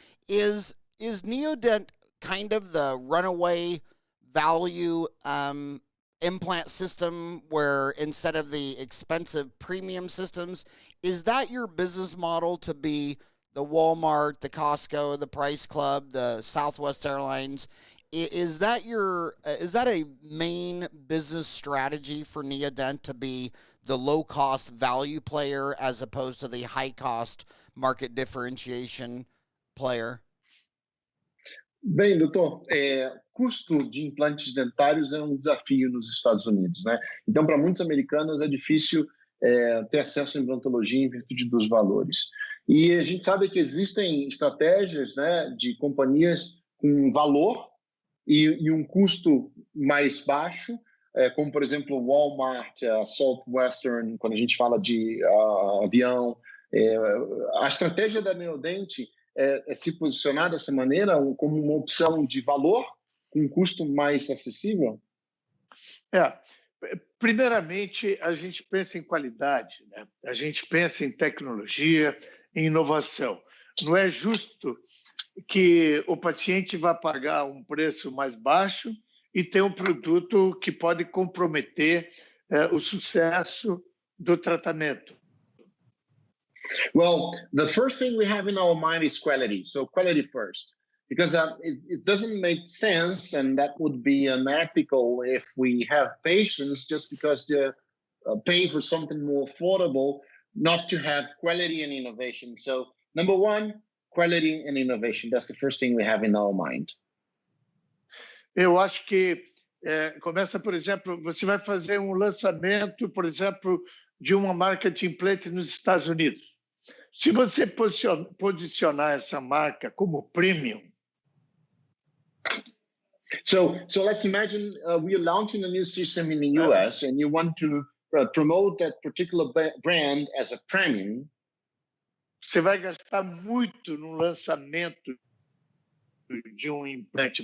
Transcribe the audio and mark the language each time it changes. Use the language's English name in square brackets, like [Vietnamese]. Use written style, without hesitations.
[English] Is Neodent kind of the runaway value implant system where instead of the expensive premium systems, is that your business model to be the Walmart, the Costco, the Price Club, the Southwest Airlines? Is that a main business strategy for Neodent to be the low cost value player as opposed to the high cost market differentiation player? [Portuguese] Bem, doutor, custo de implantes dentários é um desafio nos Estados Unidos, né? Então, para muitos americanos é difícil ter acesso à implantologia em virtude dos valores. E a gente sabe que existem estratégias, né, de companhias com valor e um custo mais baixo, como, por exemplo, Walmart, Southwestern, quando a gente fala de avião. A estratégia da Neodent é se posicionar dessa maneira como uma opção de valor com um custo mais acessível? Primeiramente, a gente pensa em qualidade, né? A gente pensa em tecnologia, em inovação. Não é justo que o paciente vá pagar um preço mais baixo e ter um produto que pode comprometer o sucesso do tratamento. [English] Well, the first thing we have in our mind is quality. So quality first, because it doesn't make sense, and that would be unethical if we have patients just because they're paying for something more affordable, not to have quality and innovation. So number one, quality and innovation. That's the first thing we have in our mind. [Portuguese] Eu acho que começa, por exemplo, você vai fazer um lançamento, por exemplo, de uma marca de implante nos Estados Unidos. Se você posicionar essa marca como premium. [English] So let's imagine we are launching a new system in the US and you want to promote that particular brand as a premium. [Portuguese] Você vai gastar muito no lançamento de um implante.